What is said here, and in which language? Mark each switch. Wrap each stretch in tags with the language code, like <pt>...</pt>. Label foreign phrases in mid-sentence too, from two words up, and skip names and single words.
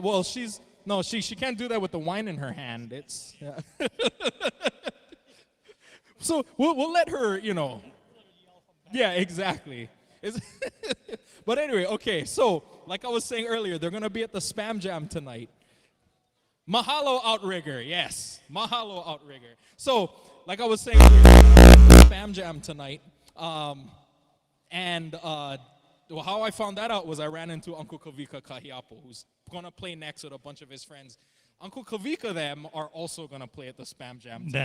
<en>Well, she can't do that with the wine in her hand. It's, yeah. So we'll let her, Yeah, exactly. But anyway, okay, so like I was saying earlier, they're going to be at the Spam Jam tonight. Mahalo Outrigger, yes. Mahalo Outrigger. So, like I was saying, we're going to Spam Jam tonight. How I found that out was I ran into Uncle Kavika Kahiapo, who's going to play next with a bunch of his friends. Uncle Kavika them are also going to play at the Spam Jam tonight.</en>